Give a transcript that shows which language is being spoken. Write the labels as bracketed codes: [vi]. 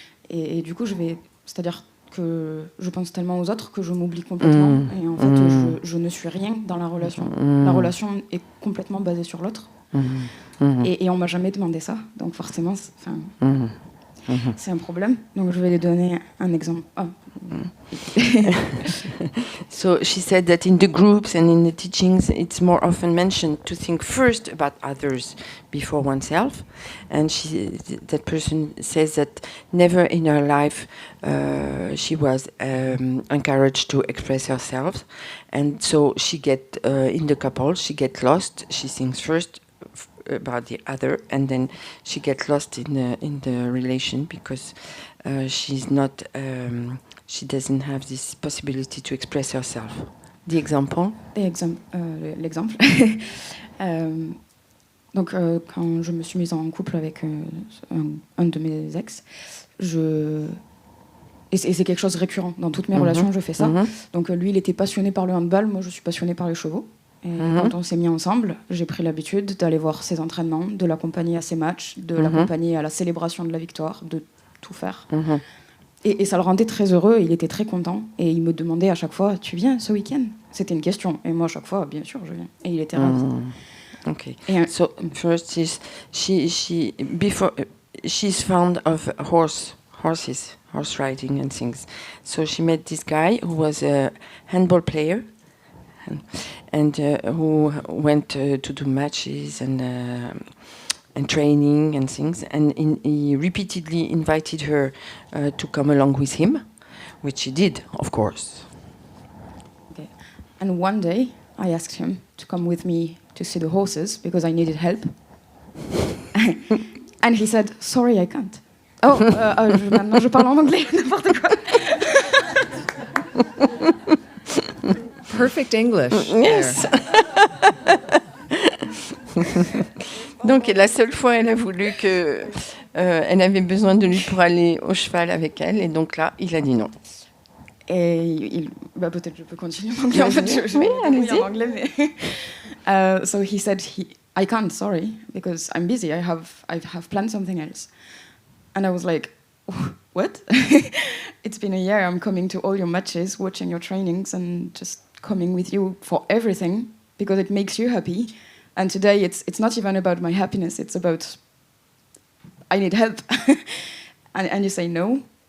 [fr] Et du coup c'est-à-dire que je pense tellement aux autres que je m'oublie complètement et en fait je ne suis rien dans la relation. La relation est complètement basée sur l'autre. Et on m'a jamais demandé ça, donc forcément, c'est un problème. Donc je vais lui donner un exemple. [en] So she said that in the groups and in the teachings, it's more often mentioned to think first about others before oneself. And that person says that never in her life she was encouraged to express herself. And so she in the couple, she get lost. She thinks first about the other, and then she gets lost in the relation because she's not she doesn't have this possibility to express herself. The example? [fr] L'exemple. Donc quand je me suis mise en couple avec un de mes ex, et c'est quelque chose de récurrent dans toutes mes relations, je fais ça. Donc lui il était passionné par le handball, moi je suis passionnée par les chevaux. Et quand on s'est mis ensemble, j'ai pris l'habitude d'aller voir ses entraînements, de l'accompagner à ses matchs, de l'accompagner à la célébration de la victoire, de tout faire. Et ça le rendait très heureux, il était très content. Et il me demandait à chaque fois, tu viens ce week-end? C'était une question. Et moi, à chaque fois, bien sûr, je viens. Et il était ravi. [en] Okay. So first she's fond of horse riding and things. So she met this guy who was a handball player. And who went to do matches and training and things. And he repeatedly invited her to come along with him, which she did, of course. Okay. And one day, I asked him to come with me to see the horses because I needed help. And he said, sorry, I can't. [fr] Maintenant je parle en anglais, n'importe quoi. [en] Perfect English. Yes. [fr] Donc la seule fois, elle a voulu que elle avait besoin de lui pour aller au cheval avec elle, et donc là, il a dit non. Et peut-être je peux continuer en anglais. En fait, je vais en anglais, mais [en] so he said I can't, sorry, because I'm busy. I have planned something else. And I was like, what? It's been a year. I'm coming to all your matches, watching your trainings, and just coming with you for everything because it makes you happy. And today it's not even about my happiness. It's about I need help. and you say no.